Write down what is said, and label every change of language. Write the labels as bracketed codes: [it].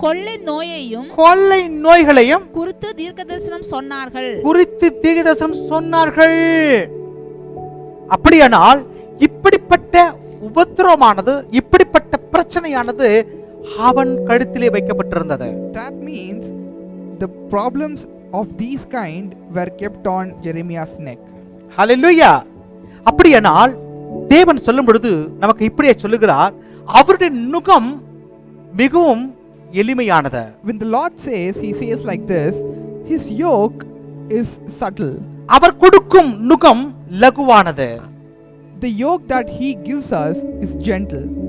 [ta] கொள்ளை நோய்களையும் குறித்து தீர்க்கதரிசனம் சொன்னார்கள். அப்படியானால் இப்படிப்பட்ட உபத்திரவமானது, இப்படிப்பட்ட பிரச்சனையானது அவன் கழுத்திலே வைக்கப்பட்டிருந்தது. [en] That means the problems of these kind were kept on Jeremiah's neck. [ta] ஹல்லேலூயா. அப்படியானால் தேவன் சொல்லும் பொழுது நமக்கு இப்படியே சொல்லுகிறார், அவருடைய நுகம் மிகவும் எளிமையானது. [en] When the Lord says, he says like this, his yoke is subtle. [ta] அவர் கொடுக்கும் நுகம் லகுவானது. [en] The yoke that he gives us is gentle.